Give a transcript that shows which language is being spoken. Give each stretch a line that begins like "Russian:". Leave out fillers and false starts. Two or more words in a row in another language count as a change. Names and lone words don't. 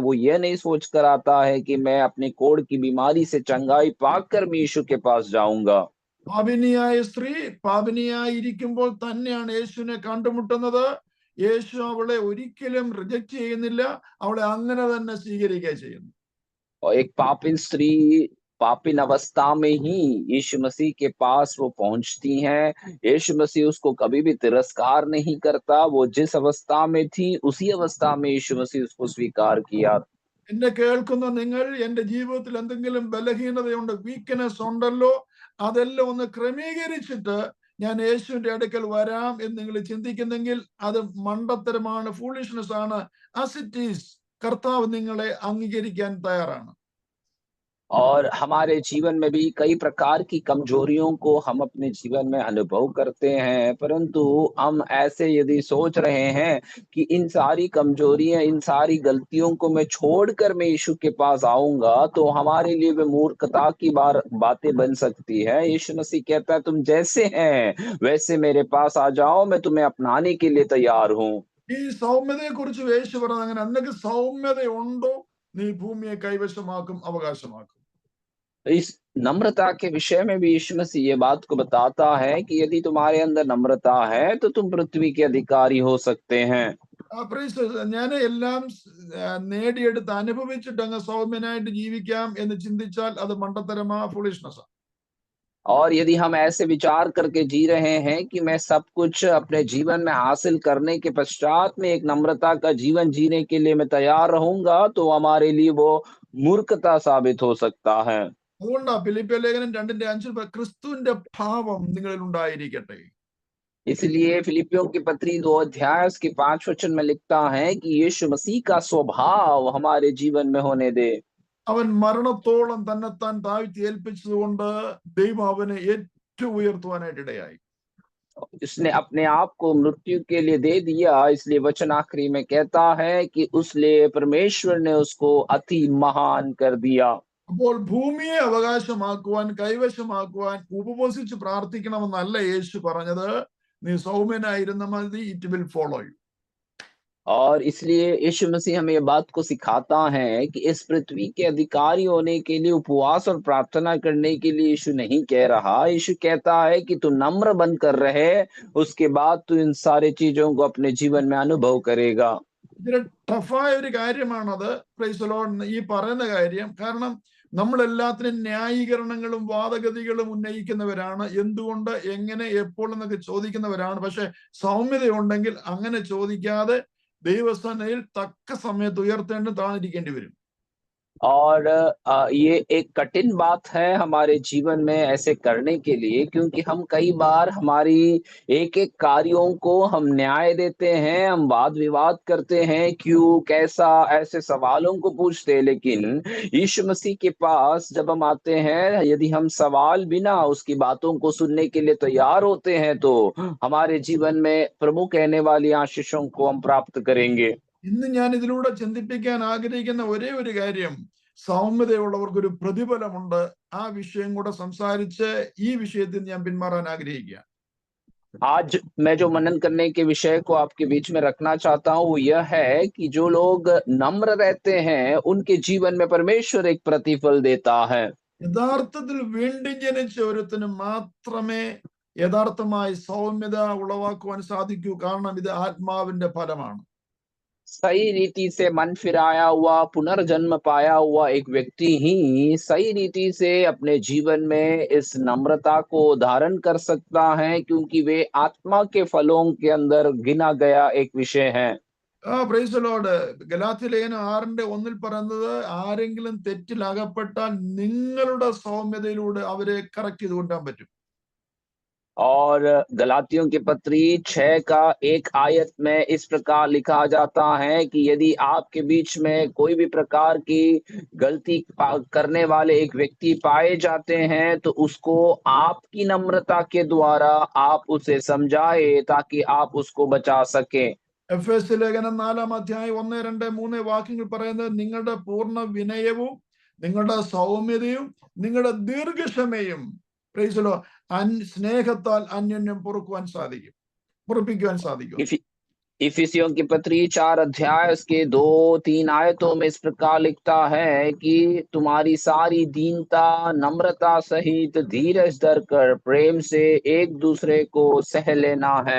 Hindi: वो ये नहीं सोच कर आता है कि मैं अपने कोढ़ की बीमारी से चंगाई पाकर मैं यीशु के पास जाऊंगा।
Malayalam: പാപിനിയായ സ്ത്രീ പാപിനിയായിരിക്കുമ്പോൾ തന്നെയാണ് യേശുവിനെ കണ്ടുമുട്ടുന്നത്. യേശു അവളെ ഒരിക്കലും റിജക്ട് ചെയ്യുന്നില്ല, അവളെ അങ്ങനെ തന്നെ സ്വീകരിക്കുക ചെയ്യുന്നു.
Hindi: और एक पापिन स्त्री पापिन अवस्था में ही यीशु मसीह के पास वो पहुंचती हैं। यीशु मसीह उसको कभी भी तिरस्कार नहीं करता। वो जिस अवस्था में थी उसी अवस्था में यीशु मसीह उसको स्वीकार किया।
Malayalam: എന്നെ കേൾക്കുന്ന നിങ്ങൾ എന്റെ ജീവിതത്തിൽ എന്തെങ്കിലും ബലഹീനതയുണ്ട്, വീക്ക്നെസ് ഉണ്ടല്ലോ, അതെല്ലാം ഒന്ന് ക്രമീകരിച്ചിട്ട് ഞാൻ യേശുവിന്റെ അടുക്കൽ വരാം എന്ന് നിങ്ങൾ ചിന്തിക്കുന്നെങ്കിൽ അത് മണ്ടത്തരമാണ്, ഫൂളിഷ്നെസ് ആണ്.
English: as it is,
Malayalam: കർത്താവ് നിങ്ങളെ അംഗീകരിക്കാൻ തയ്യാറാണ്.
Hindi: और हमारे जीवन में भी कई प्रकार की कमजोरियों को हम अपने जीवन में अनुभव करते हैं, परंतु हम ऐसे यदि सोच रहे हैं कि इन सारी कमजोरियां, इन सारी गलतियों को मैं छोड़कर मैं यीशु के पास आऊंगा, तो हमारे लिए वे मूर्खता की बातें बन सकती है। यीशु मसीह कहता है तुम जैसे हैं वैसे मेरे पास आ जाओ, मैं तुम्हें अपनाने के लिए तैयार हूँ।
Malayalam: ഈ സൗമ്യതയെ കുറിച്ച് യേശു പറഞ്ഞത് അങ്ങനെ, നിനക്ക് സൗമ്യതയുണ്ടോ നീ ഭൂമിയെ കൈവശമാക്കും, അവകാശമാക്കും.
Hindi: इस नम्रता के विषय में भी यीशु मसीह ये बात को बताता है कि यदि तुम्हारे अंदर नम्रता है तो तुम पृथ्वी के अधिकारी हो सकते हैं।
Malayalam: ഞാൻ എല്ലാം നേടിയെടുത്ത് അനുഭവിച്ചിട്ട് അങ്ങ് സൗമ്യനായിട്ട് ജീവിക്കാം എന്ന് ചിന്തിച്ചാൽ അത് മണ്ടത്തരമാ, ഫുളിഷ്നെസ്.
Hindi: और यदि हम ऐसे विचार करके जी रहे हैं कि मैं सब कुछ अपने जीवन में हासिल करने के पश्चात में एक नम्रता का जीवन जीने के लिए मैं तैयार रहूंगा, तो हमारे लिए वो मूर्खता साबित हो सकता है।
Malayalam: അതുകൊണ്ടാ ഫിലിപ്പിയ ലേഖനം 2:5 ക്രിസ്തുവിന്റെ ഭാവം നിങ്ങളിൽ ഉണ്ടായിരിക്കട്ടെ.
Hindi: इसलिए फिलिपियों की पत्री 2 अध्याय उसके 5 वचन में लिखता है कि यीशु मसीह का स्वभाव हमारे जीवन में होने दे।
Malayalam: അവൻ മരണത്തോളം തന്നെത്താൻ താഴ്ത്തി ഏൽപ്പിച്ചതുകൊണ്ട് ദൈവം അവനെ ഏറ്റവും ഉയർത്തുവാനായിട്ട് ഇടയായി.
Hindi: उसने अपने आप को मृत्यु के लिए दे दिया, इसलिए वचन आखिरी में कहता है कि उसलिए परमेश्वर ने उसको अति महान कर दिया।
Malayalam: അപ്പോൾ ഭൂമിയെ അവകാശമാക്കുവാൻ, കൈവശമാക്കുവാൻ ഉപവസിച്ച് പ്രാർത്ഥിക്കണമെന്നല്ല യേശു പറഞ്ഞത്. നീ സൗമ്യനായിരുന്ന മതി,
English: it will follow you.
Hindi: और इसलिए यीशु मसीह हमें ये बात को सिखाता है कि इस पृथ्वी के अधिकारी होने के लिए उपवास और प्रार्थना करने के लिए यीशु नहीं कह रहा। यीशु कहता है कि तू नम्र बनकर रहे, उसके बाद तू इन सारी चीजों को अपने जीवन में अनुभव करेगा।
Malayalam: ഇതിന് ടഫായ ഒരു കാര്യമാണത്,
English: praise the Lord,
Malayalam: ഈ പറയുന്ന കാര്യം. കാരണം നമ്മൾ എല്ലാത്തിനും ന്യായീകരണങ്ങളും വാദഗതികളും ഉന്നയിക്കുന്നവരാണ്, എന്തുകൊണ്ട്, എങ്ങനെ, എപ്പോൾ എന്നൊക്കെ ചോദിക്കുന്നവരാണ്. പക്ഷെ സൗമ്യതയുണ്ടെങ്കിൽ അങ്ങനെ ചോദിക്കാതെ ദൈവസന്നയിൽ തക്ക സമയത്ത് ഉയർത്തേണ്ടി താഴ്ന്നിരിക്കേണ്ടി വരും.
Hindi: और ये एक कठिन बात है हमारे जीवन में ऐसे करने के लिए, क्योंकि हम कई बार हमारी एक-एक कार्यों को हम न्याय देते हैं, हम वाद-विवाद करते हैं, क्यों, कैसा, ऐसे सवालों को पूछते हैं। लेकिन यीशु मसीह के पास जब हम आते हैं, यदि हम सवाल बिना उसकी बातों को सुनने के लिए तैयार होते हैं, तो हमारे जीवन में प्रभु कहने वाली आशीषों को हम प्राप्त करेंगे।
Malayalam: ഇന്ന് ഞാൻ ഇതിലൂടെ ചിന്തിപ്പിക്കാൻ ആഗ്രഹിക്കുന്ന ഒരേ ഒരു കാര്യം, സൗമ്യതയുള്ളവർക്കൊരു പ്രതിഫലമുണ്ട്. ആ വിഷയം കൂടെ സംസാരിച്ച് ഈ വിഷയത്തിൽ ഞാൻ പിന്മാറാൻ ആഗ്രഹിക്കുക.
Hindi: आज मैं जो मनन करने के विषय को आपके बीच में रखना चाहता हूँ वो यह है कि जो लोग नम्र रहते हैं उनके जीवन में परमेश्वर एक प्रतिफल देता है।
Malayalam: യഥാർത്ഥത്തിൽ വീണ്ടും ജനിച്ച ഒരുത്തിന് മാത്രമേ യഥാർത്ഥമായി സൗമ്യത ഉളവാക്കുവാൻ സാധിക്കൂ. കാരണം ഇത് ആത്മാവിന്റെ ഫലമാണ്.
Hindi: सही रीति से मन फिराया हुआ पुनर्जन्म पाया हुआ एक व्यक्ति ही सही रीति से अपने जीवन में इस नम्रता को धारण कर सकता है, क्योंकि वे आत्मा के फलों के अंदर गिना गया एक विषय है।
English: praise Lord.
Malayalam: ഗലാത്യ ലേഖനം 6:1 പറയുന്നത്, ആരെങ്കിലും തെറ്റിൽ അകപ്പെട്ടാൽ നിങ്ങളുടെ സൗമ്യതയിലൂടെ അവരെ കറക്റ്റ് ചെയ്ത് കൊണ്ടുവരാൻ പറ്റും.
Hindi: और गलातियों की पत्री 6 का 1 आयत में इस प्रकार लिखा जाता है कि यदि आपके बीच में कोई भी प्रकार की गलती करने वाले एक व्यक्ति पाए जाते हैं तो उसको आपकी नम्रता के द्वारा आप उसे समझाए ताकि आप उसको बचा सकें।
Malayalam: എഫേസ്യ ലേഖനം 4-1-2-3 വാക്യങ്ങൾ പറയുന്നത്, നിങ്ങളുടെ പൂർണ്ണ വിനയവും നിങ്ങളുടെ സൗമ്യതയും നിങ്ങളുടെ ദീർഘക്ഷമയും
English: praise Lord
Malayalam: സ്നേഹത്താൽ അന്യോന്യം പൊറുപ്പിക്കുവാൻ സാധിക്കും.
Hindi: इफिसियों की पत्री 4 अध्याय उसके 2-3 आयतों में इस प्रकार लिखता है कि तुम्हारी सारी दीनता नम्रता सहित धीरज धर कर प्रेम से एक दूसरे को सह लेना है।